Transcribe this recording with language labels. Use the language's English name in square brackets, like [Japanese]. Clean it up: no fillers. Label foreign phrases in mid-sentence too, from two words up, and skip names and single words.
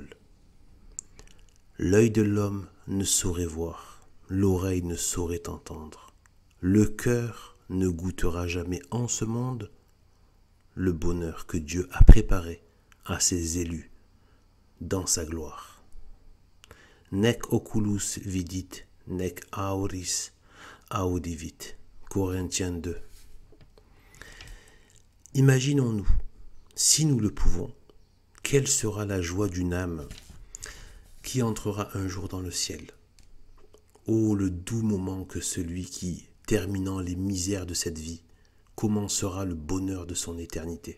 [French] L'œil de l'homme ne saurait voir, l'oreille ne saurait entendre, le cœur ne goûtera jamais en ce monde le bonheur que Dieu a préparé à ses élus dans sa gloire. [Latin] Nec oculus vidit, nec auris audivit. [French] Corinthiens 2. Imaginons-nous, si nous le pouvons, quelle sera la joie d'une âme qui entrera un jour dans le ciel. Oh, le doux moment que celui qui, terminant les misères de cette vie, commencera le bonheur de son éternité.